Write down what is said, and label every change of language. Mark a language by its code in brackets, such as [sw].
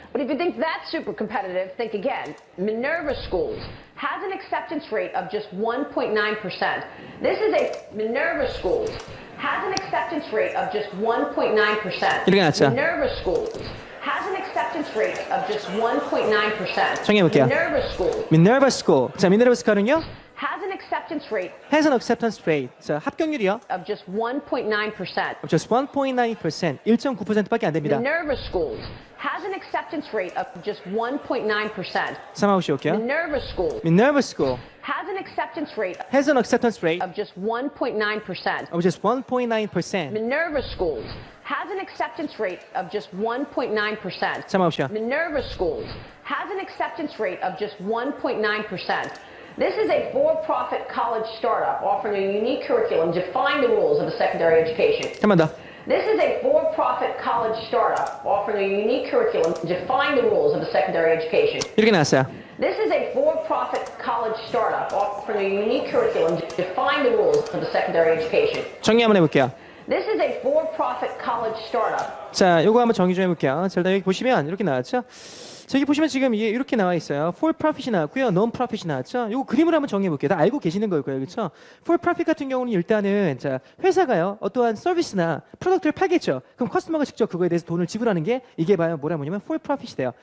[en] But if you think that's super competitive, think again. Minerva Schools has an acceptance rate of just 1.9%. This is a Minerva Schools has an acceptance rate of just 1.9%. [ko] 이렇게 나왔죠. [en] Minerva Schools has an acceptance rate of just 1.9%. [ko] 정해볼게요. [en] Minerva Schools Minerva School. [ko] 자, Minerva School은요? [en] has an acceptance rate has an acceptance rate. [ko] 자, 합격률이요. [en] of just 1.9%. just 1.9%, [ko] 1.9%밖에 안 됩니다. [en] Minerva Schools has an acceptance rate of just 1.9%. [ko] 자막 없이 올게요. [en] Minerva Schools Minerva School has an acceptance rate has an acceptance rate of just 1.9%. of just 1.9%. Minerva Schools has an acceptance rate of just 1.9%. [ko] 자막 없이요. [en] Minerva Schools has an acceptance rate of just 1.9%. This is a for-profit college startup offering a unique curriculum defying the rules of a secondary education. [ko] 한 번 더. [en] This is a for-profit college startup offering a unique curriculum defying the rules of a secondary education. [ko] 이렇게 나왔어요. [en] This is a for-profit college startup offering a unique curriculum defying the rules of a secondary education. [ko] 정리 한번 해볼게요. [en] This is a for-profit college startup. [ko] 자, 요거 한번 정리 좀 해볼게요. 자, 일단 여기 보시면 이렇게 나왔죠. 저기 보시면 지금 이게 이렇게 나와 있어요. For profit이 나왔고요, non profit이 나왔죠. 요거 그림을 한번 정리해 볼게요. 다 알고 계시는 걸 거예요, 그렇죠? For profit 같은 경우는 일단은 자 회사가요 어떠한 서비스나 프로덕트를 팔겠죠. 그럼 커스터머가 직접 그거에 대해서 돈을 지불하는 게 이게 뭐냐면 for profit이 돼요.